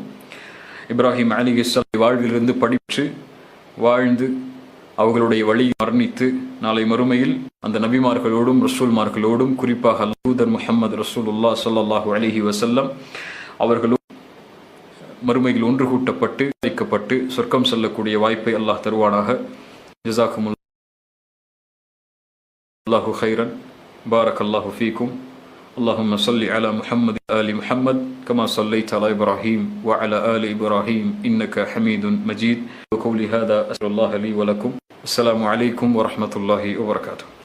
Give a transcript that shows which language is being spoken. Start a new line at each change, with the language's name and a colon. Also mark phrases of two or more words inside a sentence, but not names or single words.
Tamil: இப்ராஹிம் அலைஹிஸ்ஸலாம் வாழ்விலிருந்து படித்து வாழ்ந்து அவர்களுடைய வழியை மரணித்து நாளை மறுமையில் அந்த நபிமார்களோடும் ரசூல்மார்களோடும் குறிப்பாக தூதர் முஹம்மது ரசூலுல்லாஹ்
Arabic: صلى الله عليه وسلم
Tamil: அவர்களும் மறுமையில் ஒன்று கூட்டப்பட்டு வைக்கப்பட்டு சொர்க்கம் செல்லக்கூடிய வாய்ப்பை அல்லாஹ் தருவானாக.
Arabic: جزاكم الله خيرا. بارك الله فيكم. اللهم صل على محمد آل محمد كما صليت على إبراهيم وعلى آل إبراهيم إنك حميد مجيد. وقولي هذا أسأل الله لي ولكم. السلام عليكم ورحمة الله وبركاته.